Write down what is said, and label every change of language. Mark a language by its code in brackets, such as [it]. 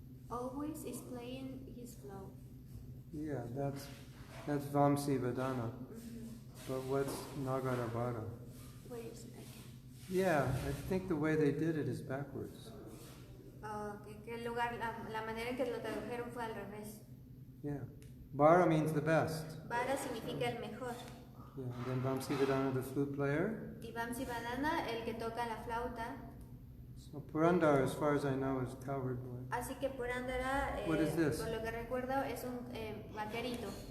[en] Always is playing his flow. Yeah, that's Vamsi Vedana. But what's Nagara Bhara? Where is it? Yeah, I think the way they did it is backwards. [es] Que el lugar, la manera en que lo tradujeron fue al revés. [en] Yeah. Bhara means the best. [es] Vara significa el mejor. [en] Yeah, and then Vamsi Vedana, the flute player. [es] Y Vamsi Vadana, el que toca la flauta. [en] So Purandar, as far as I know, is cowherd boy. [es] Así que Purandara, [en] What is this? [es] por lo que recuerdo, es un vaquerito.